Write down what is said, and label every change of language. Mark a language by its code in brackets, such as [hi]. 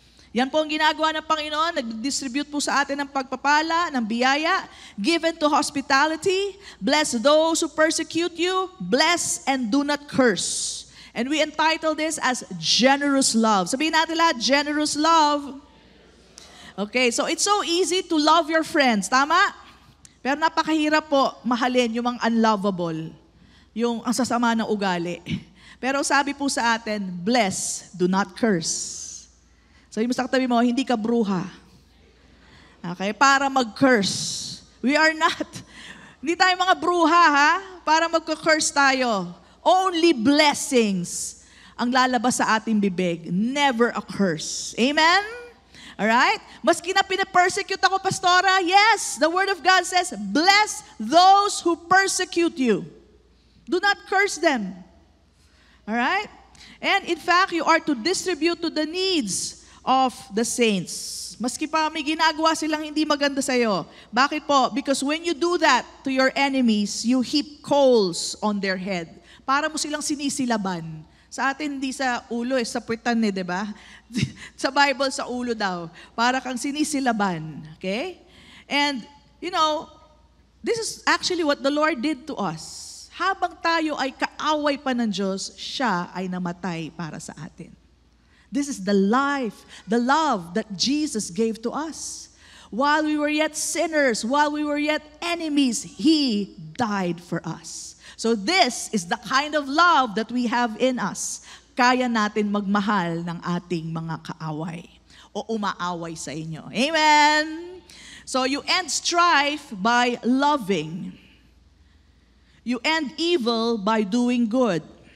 [tl] Yan po ang ginagawa ng Panginoon. Nag-distribute po sa atin ng pagpapala, ng biyaya, [en] given to hospitality. Bless those who persecute you. Bless and do not curse. And we entitle this as generous love. [tl] Sabihin natin lahat, [en] generous love. Okay, so it's so easy to love your friends. [tl] Tama? Pero napakahirap po mahalin yung mga unlovable. Yung ang sasama ng ugali. Pero sabi po sa atin, bless, do not curse. Sabi mo sa katabi mo, hindi ka bruha. Okay, para mag-curse. [en] We are not. [tl] Hindi tayo mga bruha, ha? Para mag-curse tayo. Only blessings ang lalabas sa ating bibig. [en] Never a curse. Amen? Alright? [tl] Maski na pinapersecute ako, [en] Pastora, yes, the Word of God says, bless those who persecute you. Do not curse them. Alright? And in fact, you are to distribute to the needs of the saints. [tl] Maski pa may ginagawa silang hindi maganda sa'yo. Bakit po? [en] Because when you do that to your enemies, you heap coals on their head. [tl] Para mo silang sinisilaban. Sa atin, hindi sa ulo, sa puwitan di ba? Sa Bible, sa ulo daw. Para kang sinisilaban. Okay? [en] And, you know, this is actually what the Lord did to us. [tl] Habang tayo ay kaaway pa ng Diyos, siya ay namatay para sa atin. [en] This is the life, the love that Jesus gave to us. While we were yet sinners, while we were yet enemies, He died for us. So this is the kind of love that we have in us. [tl] Kaya natin magmahal ng ating mga kaaway o umaaway sa inyo. Amen? [en] So you end strife by loving. You end evil by doing good.